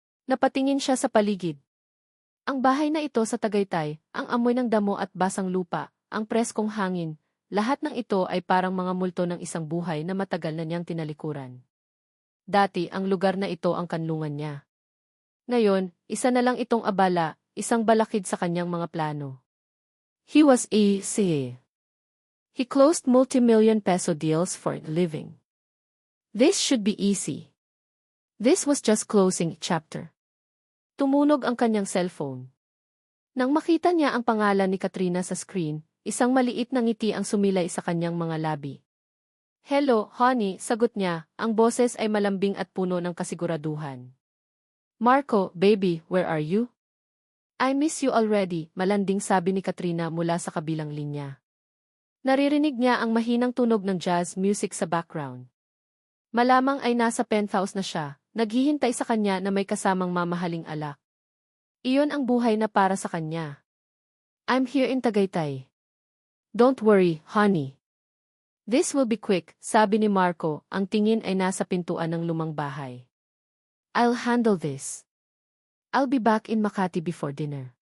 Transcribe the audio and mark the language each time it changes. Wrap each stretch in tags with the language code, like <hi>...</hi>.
<tl>Napatingin siya sa paligid. Ang bahay na ito sa Tagaytay, ang amoy ng damo at basang lupa, ang preskong hangin, lahat ng ito ay parang mga multo ng isang buhay na matagal na niyang tinalikuran. Dati ang lugar na ito ang kanlungan niya. Ngayon, isa na lang itong abala, isang balakid sa kanyang mga plano.</tl> <en>He was easy. He closed multi-million peso deals for a living. This should be easy. This was just closing chapter.</en> <tl>Tumunog ang kanyang cellphone. Nang makita niya ang pangalan ni Katrina sa screen, isang maliit na ngiti ang sumilay sa kanyang mga labi.</tl> <en>Hello, honey,</en> <tl>sagot niya, ang boses ay malambing at puno ng kasiguraduhan.</tl> <en>Marco, baby, where are you? I miss you already,</en> <tl>malanding sabi ni Katrina mula sa kabilang linya. Naririnig niya ang mahinang tunog ng jazz music sa background. Malamang ay nasa penthouse na siya, naghihintay sa kanya na may kasamang mamahaling alak. Iyon ang buhay na para sa kanya.</tl> <en>I'm here in Tagaytay. Don't worry, honey. This will be quick,</en> <tl>sabi ni Marco, ang tingin ay nasa pintuan ng lumang bahay.</tl> <en>I'll handle this. I'll be back in Makati before dinner.</en>